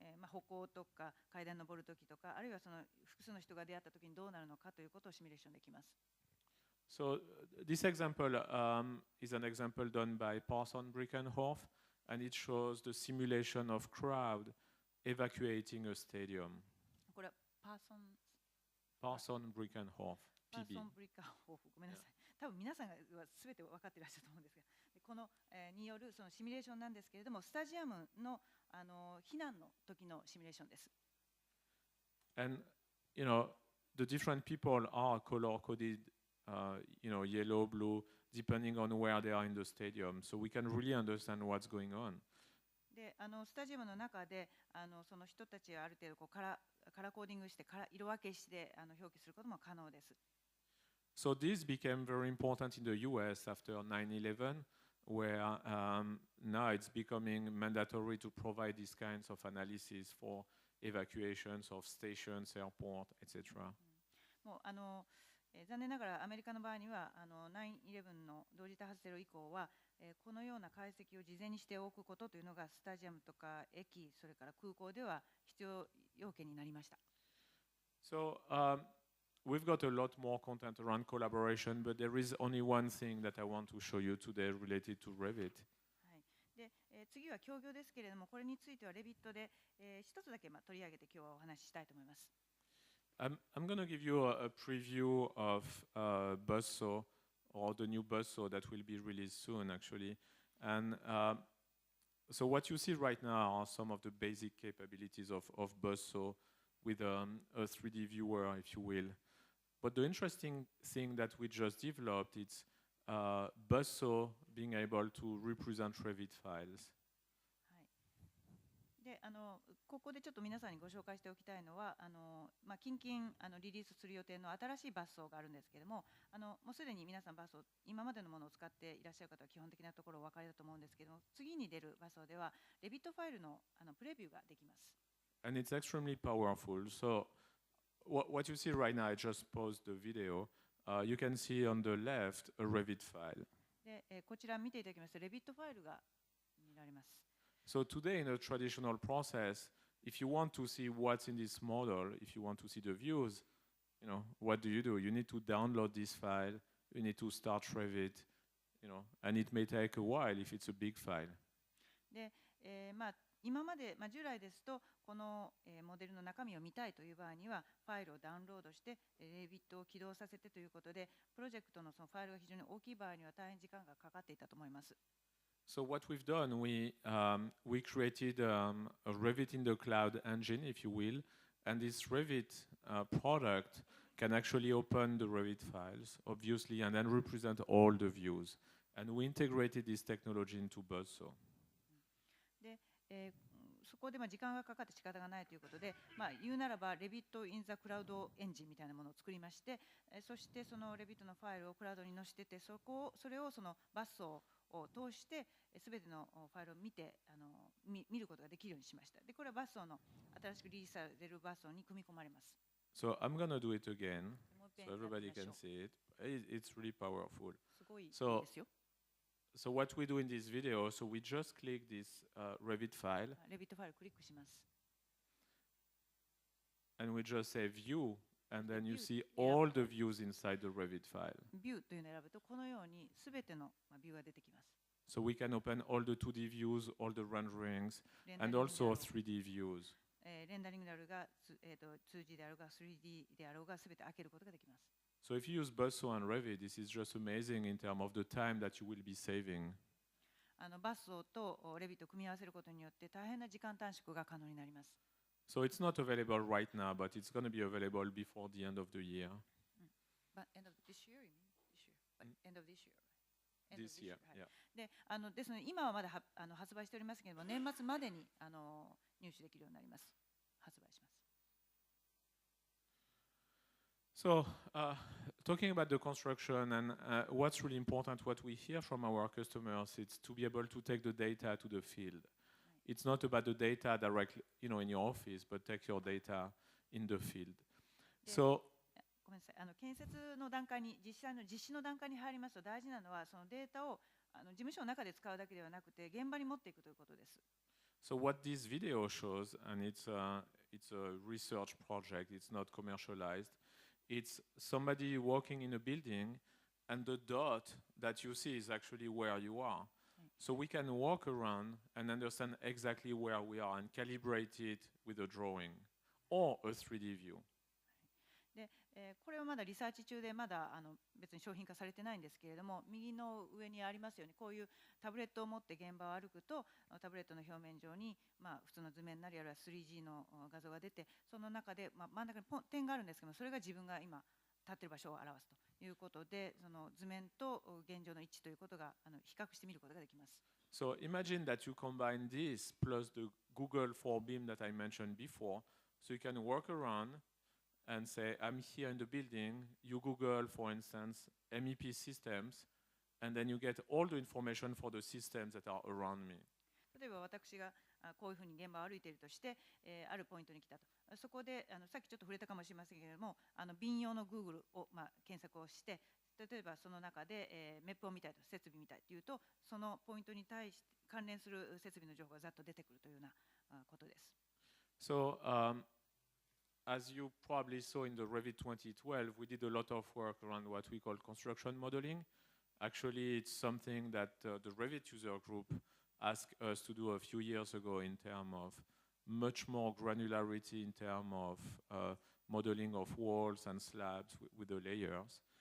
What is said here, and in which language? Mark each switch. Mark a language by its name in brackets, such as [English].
[Japanese] 歩行とか階段登るときとか、あるいはその複数の人が出会ったときにどうなるのかということをシミュレーションできます。 [English] So this example is an example done by Parson Brickenhoff, and it shows the simulation of crowd evacuating a stadium. [Japanese] これは [English] Parson Brickenhoff, PB. [Japanese] ごめんなさい。多分皆さんが全て分かっていらっしゃると思うんですが、このによるそのシミュレーションなんですけれども、スタジアムの避難の時のシミュレーションです。 [English] And the different people are color coded, yellow, blue, depending on where they are in the stadium. So we can really understand what's going on. [Japanese] でスタジアムの中でその人たちはある程度こうカラーコーディングして色分けして表記することも可能です。 [English] So this became very important in the US after 9/11, where now it's becoming mandatory to provide these kinds of analysis for evacuations of stations, airport, etc. [Japanese] もう残念ながらアメリカの場合には9/11の同時多発テロ以降は、このような解析を事前にしておくことというのがスタジアムとか駅、それから空港では必要要件になりました。 [English] So we've got a lot more content around collaboration, but there is only one thing that I want to show you today related to Revit. [Japanese] はい、で次は協業ですけれども、これについてはレビットで、一つだけ取り上げて今日はお話ししたいと思います。 [English] I'm going to give you a preview of Buzzsaw, or the new Buzzsaw that will be released soon, actually. And so what you see right now are some of the basic capabilities of Buzzsaw with a 3D viewer, if you will. But the interesting thing that we just developed is Buzzsaw being able to represent Revit files. [Japanese] でここでちょっと皆さんにご紹介しておきたいのは近々リリースする予定の新しいバスソーがあるんですけれども、もうすでに皆さんバスソー今までのものを使っていらっしゃる方は基本的なところお分かりだと思うんですけども、次に出るバスソーではレビットファイルのプレビューができます。 [English] And it's extremely powerful. So what you see right now, I just paused the video. You can see on the left a Revit file. [Japanese] でこちら見ていただきますとレビットファイルが見られます。 [English] So today in a traditional process, if you want to see what's in this model, if you want to see the views, what do? You need to download this file, you need to start Revit, and it may take a while if it's a big file. [Japanese] で、今まで、従来ですとこの、モデルの中身を見たいという場合にはファイルをダウンロードしてレビットを起動させてということで、プロジェクトのそのファイルが非常に大きい場合には大変時間がかかっていたと思います。 [English] So what we've done, we created a Revit in the cloud engine, if you will, and this Revit product can actually open the Revit files, obviously, and then represent all the views. And we integrated this technology into Buzzsaw. [Japanese] で、そこで時間がかかって仕方がないということで、言うならば [English] Revit in the Cloud [Japanese] エンジンみたいなものを作りまして、そしてその Revit のファイルをクラウドに載せてて、それをそのBuzzsawを通してすべてのファイルを見ることができるようにしました。で、これはBuzzsawの新しくリリースされるBuzzsawに組み込まれます。 [English] So I'm going to do it again, so everybody can see it. It's really powerful. [Japanese] すごいですよ。 [English] So what we do in this video, so we just click this Revit file. [Japanese] Revit ファイルクリックします。 [English] And we just say View, and then you see all the views inside the Revit file. [Japanese] View というのを選ぶとこのようにすべてのビューが出てきます。 [English] So we can open all the 2D views, all the renderings, and also 3D views. [Japanese] レンダリングであるが、2G であるが、3D であろうがすべて開けることができます。 [English] So if you use Buzzsaw and Revit, this is just amazing in terms of the time that you will be saving. [Japanese] Buzzsawと Revit を組み合わせることによって大変な時間短縮が可能になります。 [English] So it's not available right now, but it's going to be available before the end of the year. But end of this year, you mean? This year. But end of this year. This year, yeah. [Japanese] ですので今はまだ発売しておりますけれども、年末までに入手できるようになります。発売します。 [English] So, talking about the construction and what's really important, what we hear from our customers, it's to be able to take the data to the field. It's not about the data directly, in your office, but take your data in the field. So, [Japanese] ごめんなさい。建設の段階に、実施の段階に入りますと大事なのはそのデータを事務所の中で使うだけではなくて現場に持っていくということです。 [English] So what this video shows, and it's a research project, it's not commercialized. It's somebody walking in a building, and the dot that you see is actually where you are. So we can walk around and understand exactly where we are and calibrate it with a drawing or a 3D view. [Japanese] でこれはまだリサーチ中でまだ別に商品化されてないんですけれども、右の上にありますようにこういうタブレットを持って現場を歩くとタブレットの表面上に普通の図面なりあるいは 3G の画像が出て、その中で真ん中に点があるんですけども、それが自分が今立っている場所を表すということで、その図面と現状の一致ということが比較してみることができます。 [English] So imagine that you combine this plus the Google for Bim that I mentioned before, so you can walk around and say, I'm here in the building, you Google, for instance, MEP systems, and then you get all the information for the systems that are around me. [Japanese] 例えば私がこういうふうに現場を歩いているとして、あるポイントに来たと。そこでさっきちょっと触れたかもしれませんけれども、Bing用の Google を、検索をして、例えばその中で、メップを見たいと、設備見たいというと、そのポイントに対して関連する設備の情報がざっと出てくるというようなことです。 [English] So, as you probably saw in the Revit 2012, we did a lot of work around what we call construction modeling. Actually, it's something that the Revit user group asked us to do a few years ago in terms of much more granularity in terms of modeling of walls and slabs with the layers.